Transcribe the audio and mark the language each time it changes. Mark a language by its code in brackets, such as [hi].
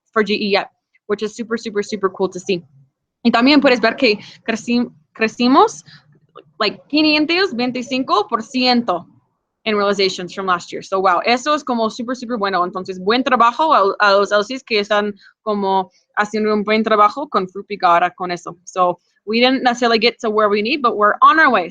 [en] For GE yet, which is super, super, super cool to see. [es] Y también puedes ver que crecimos like 525% en realizations [en] from last year. [es] So, wow, eso es como súper, súper bueno. Entonces, buen trabajo a los LCs que están como haciendo un buen trabajo con Fruitpeak ahora con eso. [en] So, we didn't necessarily get to where we need, but we're on our way.